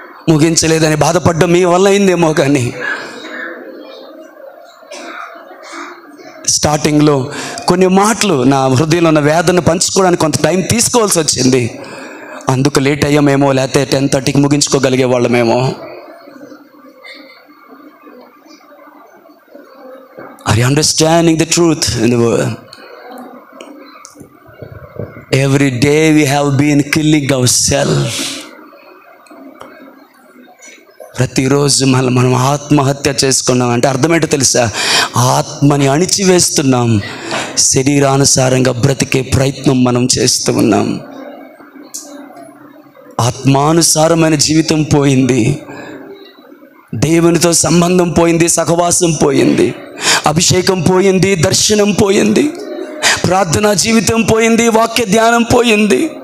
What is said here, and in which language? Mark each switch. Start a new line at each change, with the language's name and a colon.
Telugu: ముగించలేదని బాధపడ్డం మీ వల్ల అయిందేమో, కానీ స్టార్టింగ్లో కొన్ని మాటలు నా హృదయంలో ఉన్న వేదన పంచుకోవడానికి కొంత టైం తీసుకోవాల్సి వచ్చింది. అందుకు లేట్ అయ్యామేమో, లేకపోతే 10:30కి ముగించుకోగలిగే వాళ్ళమేమో.
English: Are you understanding the truth in the world? Every day we have been killing ourselves.
Telugu: ప్రతిరోజు మనం ఆత్మహత్య చేసుకున్నాం అంటే అర్థం ఏంటో తెలుసా? ఆత్మని అణిచివేస్తున్నాం, శరీరానుసారంగా బ్రతికే ప్రయత్నం మనం చేస్తూ ఉన్నాం. ఆత్మానుసారమైన జీవితం పోయింది, దేవునితో సంబంధం పోయింది, సహవాసం పోయింది, అభిషేకం పోయింది, దర్శనం పోయింది, ప్రార్థనా జీవితం పోయింది, వాక్య ధ్యానం పోయింది.